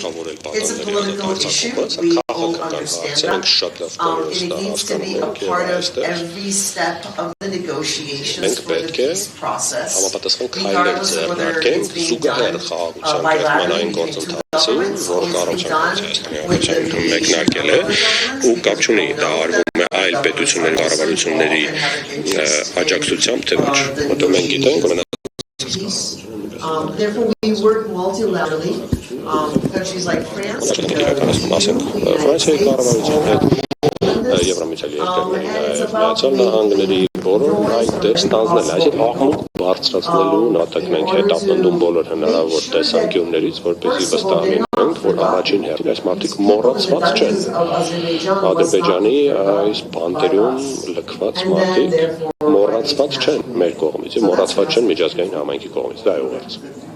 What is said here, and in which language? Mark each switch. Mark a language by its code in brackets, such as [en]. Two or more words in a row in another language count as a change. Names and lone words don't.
[en] It's a political issue. We all understand that. It needs to be a part of every step of the negotiations for the peace process. Regardless of whether it's being done bilaterally between two governments or it's being done with the mediation of [hy] ու կապ չունի դա արվում է այլ պետությունների կառավարությունների աջակցությամբ թե ոչ որտեղ մենք գիտենք որ [en] Therefore, we work multilaterally. Countries like France, [hy] Ֆրանսիայի կառավարության հետ Եվրամիջոցի երկրների միացյալ նահանգների բոլոր այդտեղ ստանձնել այսինքն աղմուկ բարձրացնելու նատակ մենք հետապնդում բոլոր հնարավոր տեսանկյուններից որպեսզի վստահենք որ առաջին հերթին այս մարդիկ մոռացված չեն Ադրբեջանի այս բանտերում լքված մարդիկ մոռացված չեն մեր կողմից մոռացված չեն միջազգային համայնքի կողմից դա է ուղերձը